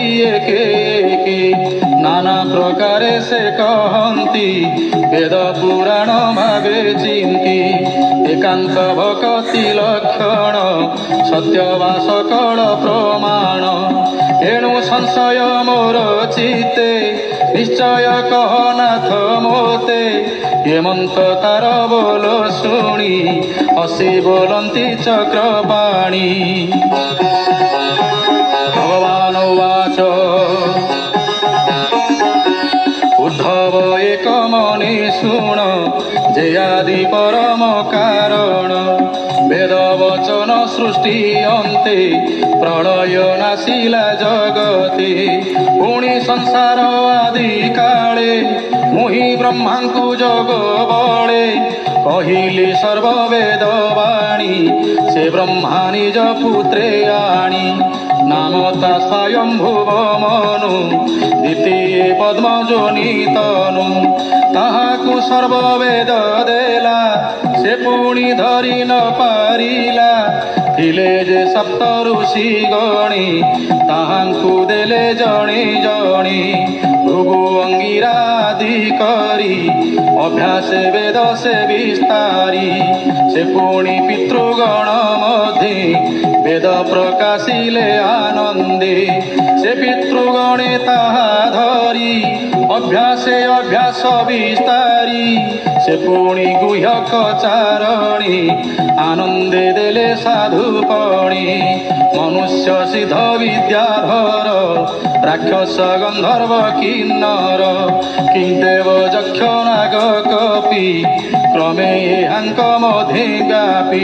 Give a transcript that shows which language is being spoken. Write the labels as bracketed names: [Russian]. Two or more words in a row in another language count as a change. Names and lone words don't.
[Odia] ଏକେ ଏକେ ନାନା ପ୍ରକାରେ ସେ କହନ୍ତି ବେଦ ପୁରାଣ ଭାବେ ଚିନ୍ତି ଏକାନ୍ତ ଭକ୍ତି ଲକ୍ଷଣ ସତ୍ୟବା ସକଳ ପ୍ରମାଣ ଏଣୁ ସଂଶୟ ମୋର ଚିତ୍ତେ ନିଶ୍ଚୟ କହ ନାଥ ମୋତେ ହେମନ୍ତ ତାର ବୋଲ ଶୁଣି ହସି ବୋଲନ୍ତି ଚକ୍ରପାଣି। ଭଗବାନ ଉବାଚ ଉଦ୍ଧବ ଏକ ମନେ ଶୁଣ ଯେ ଆଦି ପରମ କାରଣ ବେଦ ବଚନ ସୃଷ୍ଟି ଅନ୍ତେ ପ୍ରଳୟ ନାଶିଲା ଜଗତେ ପୁଣି ସଂସାର ଆଦି କାଳେ ମୁହିଁ ବ୍ରହ୍ମାଙ୍କୁ ଜଗ ବଳେ କହିଲେ ସର୍ବ ବେଦ ବାଣୀ ସେ ବ୍ରହ୍ମା ନିଜ ପୁତ୍ରେ ଆଣି ନାମତା ସ୍ୱୟମ୍ଭୁବ ମନୁ ଦ୍ୱିତୀୟ ପଦ୍ମଯୋନି ତନୁ ତାହାକୁ ସର୍ବ ବେଦ ଦେଲା ସେ ପୁଣି ଧରି ନ ପାରିଲା ଥିଲେ ଯେ ସପ୍ତ ଋଷି ଗଣି ତାହାଙ୍କୁ ଦେଲେ ଜଣି ଜଣି ଭୃଗୁ ଅଙ୍ଗିରାଦି କରି ଅଭ୍ୟାସ ବେଦ ସେ ବିସ୍ତାରି ସେ ପୁଣି ପିତୃଗଣ ମଧ୍ୟେ ବେଦ ପ୍ରକାଶିଲେ ଆନନ୍ଦେ ସେ ପିତୃଗଣେ ତାହା ଧରି ଅଭ୍ୟାସେ ଅଭ୍ୟାସ ବିସ୍ତାରି ସେ ପୁଣି ଗୁହ୍ୟକ ଚାରଣୀ ଆନନ୍ଦେ ଦେଲେ ସାଧୁପଣି ମନୁଷ୍ୟ ସିଦ୍ଧ ବିଦ୍ୟାଧର ରାକ୍ଷସ ଗନ୍ଧର୍ବ କିନ୍ନର କିଂଦେବ ଯକ୍ଷ ନାଗ କପି କ୍ରମେ ଏହାଙ୍କ ମଧ୍ୟେ ବ୍ୟାପି